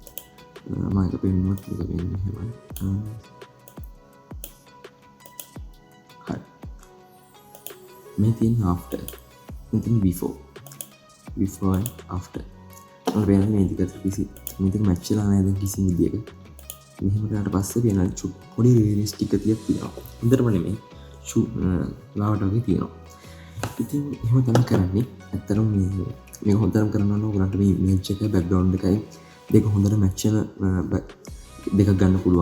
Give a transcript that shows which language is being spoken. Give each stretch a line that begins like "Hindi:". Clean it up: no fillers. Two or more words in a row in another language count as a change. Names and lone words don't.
Sinhala: මම ඒක පෙන්නුවත් මේක වෙන්නේ එහෙමයි හරි මේ තියෙන after මෙතන
English: before and after
Sinhala: ඔයාලට පේනවා මේ දෙක කිසි මේක මැච් වෙලා නැහැ දැන් කිසිම විදියක මෙහෙම කරාට පස්සේ වෙන පොඩි රියලිස්ටික් එකක් තියෙනවා. හොඳටම නෙමෙයි. ලාවට වගේ තියෙනවා. ඉතින් එහෙම තමයි කරන්නේ. ඇත්තටම මේක හොඳටම කරනවා නම් ඔයගලන්ට මේ ඉමේජ් එක බෑග්ග්‍රවුන්ඩ් එකයි දෙක හොඳට මැච් වෙන දෙකක් ගන්න පුළුවන්.